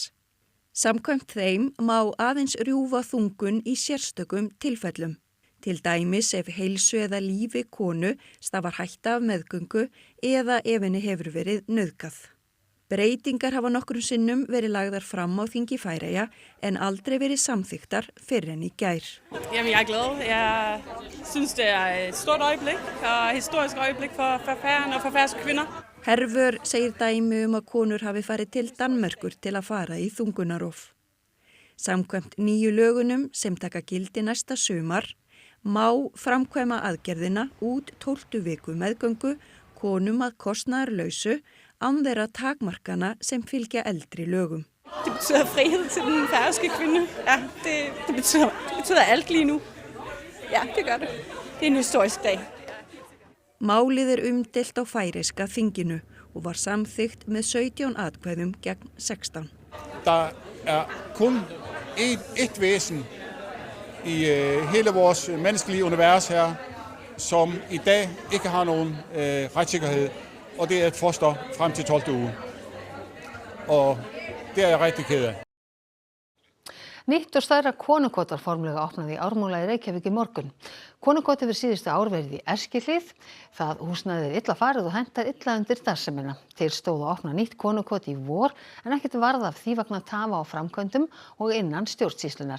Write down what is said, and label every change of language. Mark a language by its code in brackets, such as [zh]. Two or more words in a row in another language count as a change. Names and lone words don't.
[is] Samkvæmt þeim má aðeins rjúfa þungun í sérstökum tilfellum. Til dæmis ef heilsu eða lífi konu stafar hætta af meðgöngu eða ef henni hefur verið nauðgað. Breytingar hafa nokkrum sinnum verið lagðar fram á þingi Færeyja en aldrei verið samþykktar fyrr en í gær. [da] Jamen, jeg er glad. Jeg synes, det er et stort øjeblik og et historisk øjeblik for Færøerne og for færøske kvinder. [is] Hervör segir dæmi að konur hafi farið til Danmerkur til að fara í þungunarof. Samkvæmt nýju lögunum sem taka gildi næsta sumar má framkvæma aðgerðina út 12 viku meðgöngu konum að kostnaðarlausu án þeirra takmarkana sem fylgja eldri lögum. [da] Det betyder frihed til den færøske kvinde. Ja, det betyder alt lige nu. Ja, det gør det. Det er en historisk dag. [is] Málið umdeilt á færeyska þinginu og var samþykkt með 17 atkvæðum gegn 16. [da] Der kun et væsen i hele vores menneskelige univers her, som i dag ikke har nogen retssikkerhed, og det er et foster frem til 12. uge. Og det er jeg rigtig ked af. [is] Nýtt og stærra konukot var formlega opnað í Ármúla í Reykjavík í morgun. Konukot hefur síðustu ár verið í Eskihlíð. Það húsnæði er illa farið og hentar illa undir starfsemina. Til stóð að opna nýtt konukot í vor en ekkert varð af því vegna tafa á framkvæmdum og innan stjórnsýslunar.